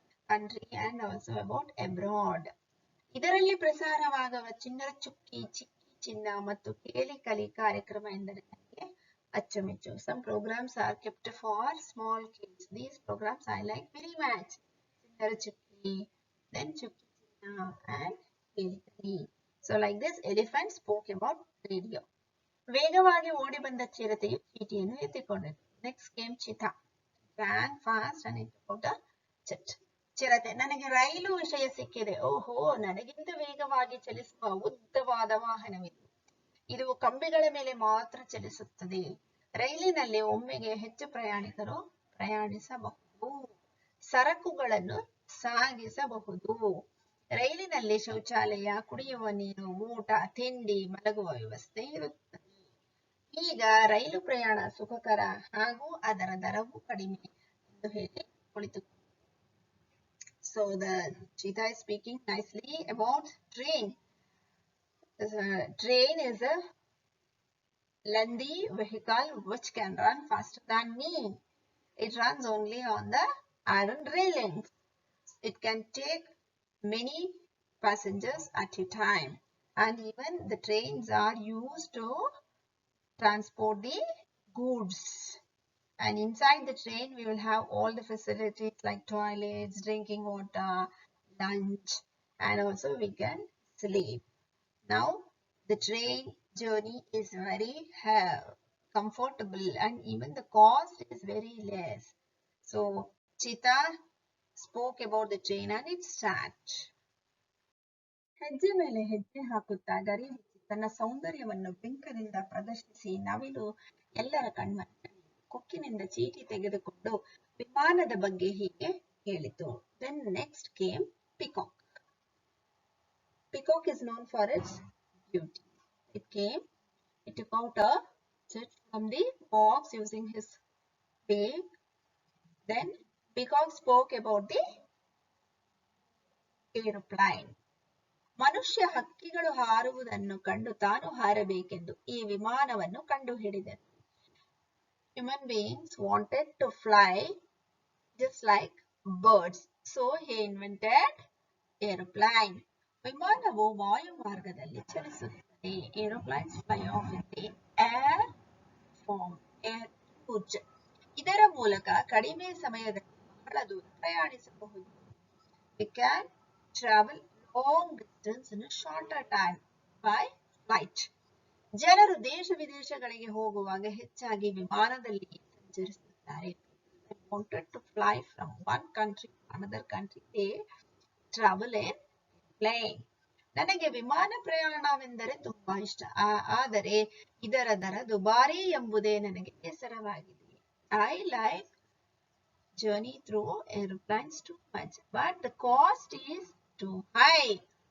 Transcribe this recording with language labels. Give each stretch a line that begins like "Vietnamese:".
English: Country and also about abroad.
Kannada: ಇದರಲ್ಲಿ ಪ್ರಸಾರವಾಗುವ ಚಿನ್ನರ ಚುಕ್ಕಿ, ಚಿಕ್ಕಿ ಚಿನ್ನ ಮತ್ತು ಕೇಳಿ ಕಲಿ ಕಾರ್ಯಕ್ರಮ ಎಂದರೆ ನನಗೆ ಅಚ್ಚುಮೆಚ್ಚು.
English: Some programs are kept for small kids. These programs I like very much.
Kannada: ಚಿನ್ನರ ಚುಕ್ಕಿ, then ಚುಕ್ಕಿ ಚಿನ್ನ and ಕೇಳಿ ಕಲಿ.
English: So like this, elephant spoke about radio.
Kannada: ವೇಗವಾಗಿ ಓಡಿ ಬಂದ ಚಿರತೆಯು ಚೀಟಿಯನ್ನು ಎತ್ತಿಕೊಂಡಿತು.
English: Next came cheetah. Ran fast and it took out a chit.
Kannada: ಚಿರತೆ, ನನಗೆ ರೈಲು ವಿಷಯ ಸಿಕ್ಕಿದೆ. ಓಹೋ, ನನಗಿಂತ ವೇಗವಾಗಿ ಚಲಿಸುವ ಉದ್ದವಾದ ವಾಹನವಿದು. ಇದು ಕಂಬಿಗಳ ಮೇಲೆ ಮಾತ್ರ ಚಲಿಸುತ್ತದೆ. ರೈಲಿನಲ್ಲಿ ಒಮ್ಮೆಗೆ ಹೆಚ್ಚು ಪ್ರಯಾಣಿಕರು ಪ್ರಯಾಣಿಸಬಹುದು. ಸರಕುಗಳನ್ನು ಸಾಗಿಸಬಹುದು. ರೈಲಿನಲ್ಲಿ ಶೌಚಾಲಯ, ಕುಡಿಯುವ ನೀರು, ಊಟ, ತಿಂಡಿ, ಮಲಗುವ ವ್ಯವಸ್ಥೆ ಇರುತ್ತದೆ. ಈಗ ರೈಲು ಪ್ರಯಾಣ ಸುಖಕರ ಹಾಗೂ ಅದರ ದರವೂ ಕಡಿಮೆ ಎಂದು ಹೇಳಿ ಕುಳಿತುಕೊಂಡು.
English: So the cheetah is speaking nicely about train. Train is a lengthy vehicle which can run faster than me. It runs only on the iron railings. It can take many passengers at a time, and even the trains are used to transport the goods. And inside the train we will have all the facilities like toilets, drinking water, lunch, and also we can sleep. Now the train journey is very comfortable and even the cost is very less. So cheetah spoke about the train and its start.
Kannada: ಹೆಜ್ಜೆ ಮೇಲೆ ಹೆಜ್ಜೆ ಹಾಕುತ್ತಾ ಗರಿ ಬಿಚ್ಚಿ ತನ್ನ ಸೌಂದರ್ಯವನ್ನು ಬಿಂಕದಿಂದ ಪ್ರದರ್ಶಿಸಿ ನವಿಲು ಎಲ್ಲರ ಕಣ್ಮನ ಕೊಕ್ಕಿನಿಂದ ಚೀಟಿ ತೆಗೆದುಕೊಂಡು ವಿಮಾನದ ಬಗ್ಗೆ ಹೀಗೆ ಹೇಳಿತು.
English: Then next came peacock. peacock is known for its beauty. It came, it took out a chit from the box using his beak. Then peacock spoke about the aeroplane.
Kannada: ಮನುಷ್ಯ ಹಕ್ಕಿಗಳು ಹಾರುವುದನ್ನು ಕಂಡು ತಾನು ಹಾರಬೇಕೆಂದು ಈ ವಿಮಾನವನ್ನು ಕಂಡುಹಿಡಿದನು.
English: Human beings wanted to fly just like birds. So he invented aeroplane.
Kannada: ವಿಮಾನವು ವಾಯು ಮಾರ್ಗದಲ್ಲಿ ಚಲಿಸುತ್ತದೆ.
English: Aeroplanes fly off in the air form. Air huge.
Kannada: ಇದರ ಮೂಲಕ ಕಡಿಮೆ ಸಮಯದಲ್ಲಿ ಬಹಳ ದೂರ ಪ್ರಯಾಣಿಸಬಹುದು.
English: We can travel long distance in a shorter time by flight.
Kannada: ಜನರು ದೇಶ ವಿದೇಶಗಳಿಗೆ ಹೋಗುವಾಗ ಹೆಚ್ಚಾಗಿ ವಿಮಾನದಲ್ಲಿ ಸಂಚರಿಸುತ್ತಾರೆ.
English: They wanted to fly from one country to another country. They travel in plane.
Kannada: ನನಗೆ ವಿಮಾನ ಪ್ರಯಾಣವೆಂದರೆ ತುಂಬಾ ಇಷ್ಟ. ಆದರೆ ಇದರ ದರ ದುಬಾರಿ ಎಂಬುದೇ ನನಗೆ ಬೇಸರವಾಗಿದೆ.
English: I like journey through aeroplanes too much, but the cost is too high.